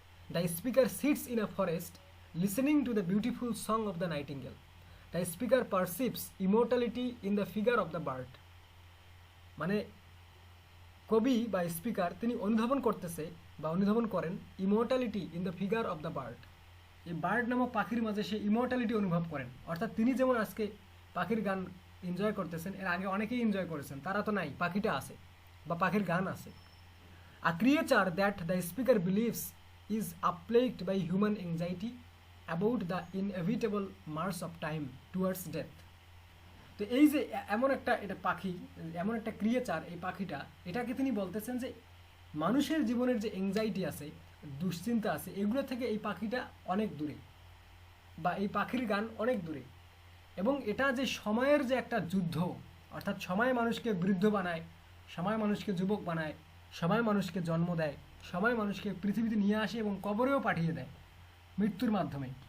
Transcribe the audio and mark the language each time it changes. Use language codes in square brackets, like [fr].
[en] The speaker sits in a forest listening to the beautiful song of the nightingale. The speaker perceives immortality in the figure of the bird. [bn] মানে কবি বা speaker তিনি অনুধাবন করতেছে বা অনুধাবন করেন [en] Immortality in the figure of the bird. [bn] এই বার্ড নামক পাখির মাঝে সে ইমর্টালিটি অনুভব করেন। অর্থাৎ তিনি যেমন আজকে পাখির গান এনজয় করতেছেন, এর আগে অনেকেই এনজয় করেছেন, তারা তো নাই, পাখিটা আছে বা পাখির গান আছে। [en] A creature that the speaker believes is plagued by human anxiety about the inevitable march of time towards death. [bn] তো এই যে এমন একটা এটা পাখি, এমন একটা ক্রিয়েচার, এই পাখিটা, এটাকে তিনি বলতেছেন যে মানুষের জীবনের যে এংজাইটি আছে, দুশ্চিন্তা আছে, এগুলো থেকে এই পাখিটা অনেক দূরে, বা এই পাখির গান অনেক দূরে। এবং এটা যে সময়ের যে একটা যুদ্ধ, অর্থাৎ সময় মানুষকে বৃদ্ধ বানায়, সময় মানুষকে যুবক বানায়, সময় মানুষকে জন্ম দেয়, সময় মানুষকে পৃথিবীতে নিয়ে আসে এবং কবরেও পাঠিয়ে দেয় মৃত্যুর মাধ্যমে।